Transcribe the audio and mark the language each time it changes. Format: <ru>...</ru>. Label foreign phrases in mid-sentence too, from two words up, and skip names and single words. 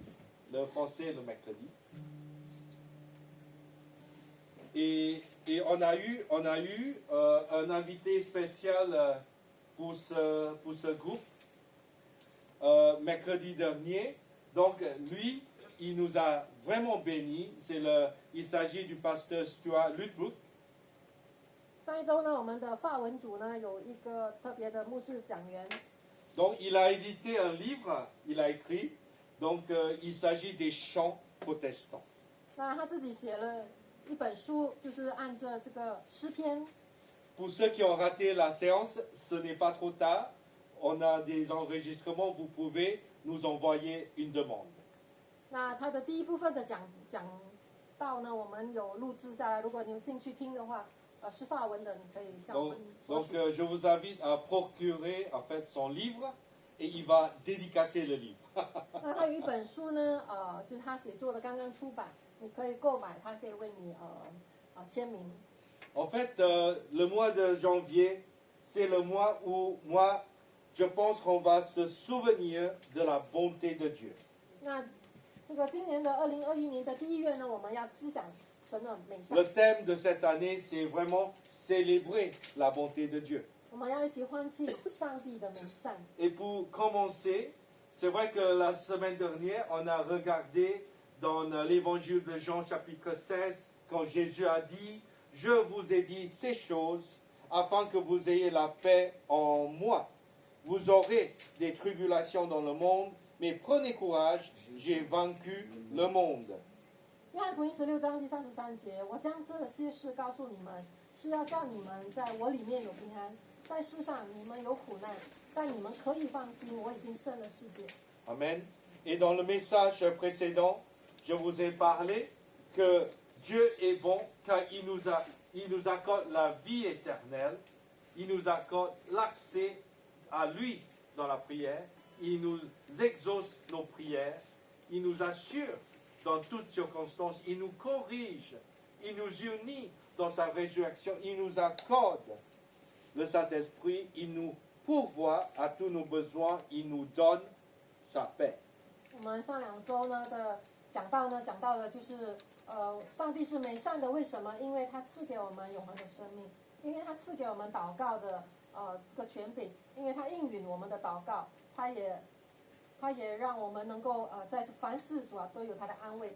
<fr>Le français le mercredi. Et on a eu un invité spécial pour ce groupe mercredi dernier. Donc lui, il nous a vraiment bénis. Il s'agit du pasteur Stuart Lutbrook.</fr> <zh>上一周呢，我们的法文组呢有一个特别的牧师讲员。</zh> <fr>Donc il a édité un livre, il a écrit. Donc il s'agit des chants protestants.</fr> <zh>那他自己写了一本书，就是按着这个诗篇。</zh> <fr>Pour ceux qui ont raté la séance, ce n'est pas trop tard. On a des enregistrements, vous pouvez nous envoyer une demande.</fr> <zh>那他的第一部分的讲道呢，我们有录制下来。如果你有兴趣听的话，是法文的，你可以向我们索</zh> <fr>Donc</fr> <zh>取。</zh> <fr>je vous invite à procurer en fait son livre et il va dédicacer le livre.</fr> <zh>那他有一本书呢，就是他写作的，刚刚出版，你可以购买，他可以为你签名。</zh> <fr>En fait, le mois de janvier, c'est le mois où moi, je pense qu'on va se souvenir de la bonté de Dieu.</fr> <zh>那这个今年的2021年的第1月呢，我们要思想神的美善。</zh> <fr>Le thème de cette année, c'est vraiment célébrer la bonté de Dieu.</fr> <zh>我们要一起欢庆上帝的美善。</zh> <fr>Et pour commencer, c'est vrai que la semaine dernière, on a regardé dans l'évangile de Jean chapitre 16, quand Jésus a dit, « Je vous ai dit ces choses afin que vous ayez la paix en moi. Vous aurez des tribulations dans le monde, mais prenez courage, j'ai vaincu le monde. »</fr> <zh>约翰福音16章第33节，我将这些事告诉你们，是要叫你们在我里面有平安。在世上你们有苦难，但你们可以放心，我已经胜了世界。</zh> <fr>Amen. Et dans le message précédent, je vous ai parlé que Dieu est bon car il nous accorde la vie éternelle, il nous accorde l'accès à lui dans la prière, il nous exauce nos prières, il nous assure dans toutes circonstances, il nous corrige, il nous unit dans sa résurrection, il nous accorde le Saint-Esprit, il nous pourvoit à tous nos besoins, il nous donne sa paix.</fr> <zh>我们上2周呢的讲到的就是上帝是美善的，为什么？因为他赐给我们永恒的生命，因为他赐给我们祷告的这个权柄，因为他应允我们的祷告，他也让我们能够在凡事主都有他的安慰。</zh>